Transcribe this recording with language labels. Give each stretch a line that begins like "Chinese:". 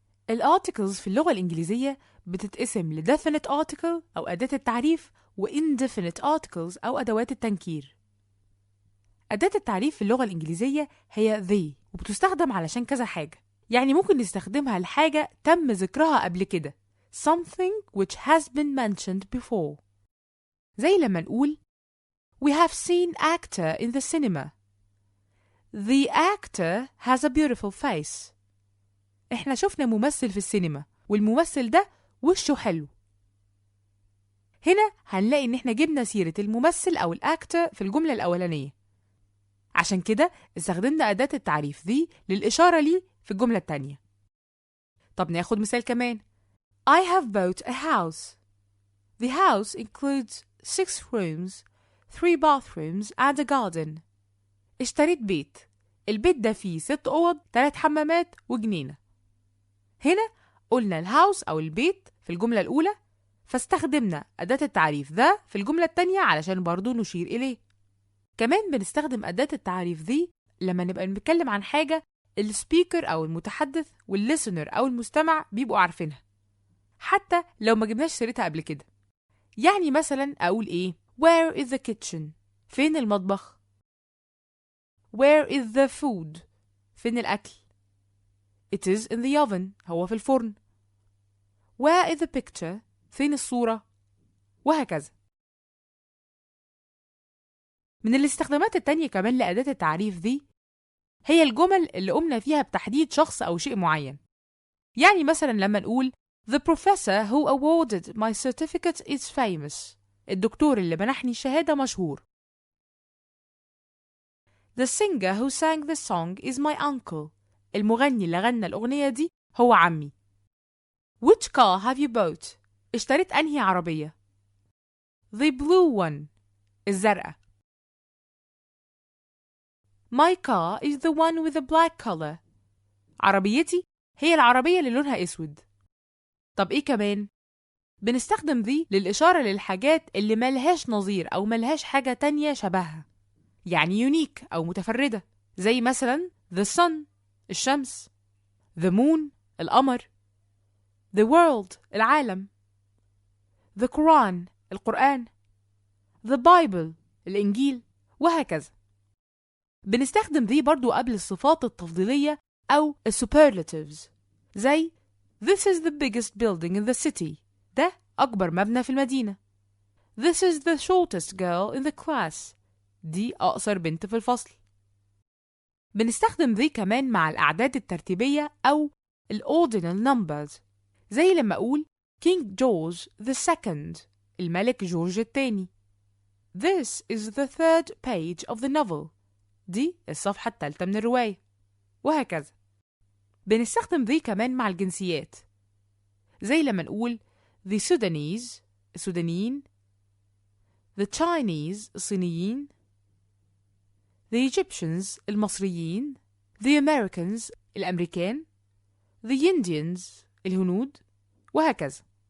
Arabic: الارتكلز في اللغة الإنجليزية بتتقسم ل definite article أو أداة التعريف و indefinite articles أو أدوات التنكير. أداة التعريف في اللغة الإنجليزية هي the وبتستخدم علشان كذا حاجة، يعني ممكن نستخدمها لحاجة تم ذكرها قبل كده
English: something which has been mentioned before.
Arabic: زي لما نقول
English: We have seen actor in the cinema. The actor has a beautiful face.
Arabic: احنا شفنا ممثل في السينما والممثل ده وشه حلو. هنا هنلاقي ان احنا جبنا سيرة الممثل او الاكتر في الجملة الاولانية، عشان كده استخدمنا أداة التعريف دي للإشارة ليه في الجملة التانية. طب ناخد مثال كمان.
English: I have bought a house. The house includes 6 rooms, 3 bathrooms and a garden.
Arabic: اشتريت بيت. البيت ده فيه 6 أوض، 3 حمامات وجنينة. هنا قلنا الهاوس أو البيت في الجملة الأولى، فاستخدمنا أداة التعريف ذا في الجملة التانية علشان برضو نشير إليه. كمان بنستخدم أداة التعريف دي لما نبقى بنتكلم عن حاجة السبيكر أو المتحدث والليسنر أو المستمع بيبقوا عارفينها، حتى لو ما جبناش سيرتها قبل كده. يعني مثلا أقول إيه؟
English: Where is the kitchen؟
Arabic: فين المطبخ؟
English: Where is the food؟
Arabic: فين الأكل؟
English: It is in the oven.
Arabic: هو في الفرن.
English: Where is the picture؟
Arabic: فين الصورة؟ وهكذا. من الاستخدامات التانية كمان لأداة التعريف دي هي الجمل اللي قمنا فيها بتحديد شخص أو شيء معين. يعني مثلا لما نقول
English: The professor who awarded my certificate is famous.
Arabic: الدكتور اللي منحني الشهادة مشهور.
English: The singer who sang the song is my uncle.
Arabic: المغني اللي غنى الأغنية دي هو عمي.
English: Which car have you bought؟
Arabic: اشتريت أنهي عربية؟
English: The blue one.
Arabic: الزرقاء.
English: My car is the one with the black color.
Arabic: عربيتي هي العربية اللي لونها أسود. طب إيه كمان؟ بنستخدم ذي للإشارة للحاجات اللي ملهاش نظير أو ملهاش حاجة تانية شبهها، يعني unique أو متفردة، زي مثلا the sun الشمس، the moon القمر، the world العالم، the Quran القرآن، the Bible الإنجيل، وهكذا. بنستخدم ذي برضو قبل الصفات التفضيلية أو superlatives، زي
English: This is the biggest building in the city.
Arabic: ده أكبر مبنى في المدينة.
English: This is the shortest girl in the class.
Arabic: دي أقصر بنت في الفصل. بنستخدم ذي كمان مع الأعداد الترتيبية أو ordinal numbers، زي لما أقول King George II الملك جورج الثاني.
English: This is the 3rd page of the novel.
Arabic: دي الصفحة الثالثة من الرواية، وهكذا. بنستخدم ذي كمان مع الجنسيات، زي لما نقول The Sudanese السودانيين، The Chinese الصينيين، The Egyptians المصريين، The Americans الأمريكان، The Indians الهنود، وهكذا.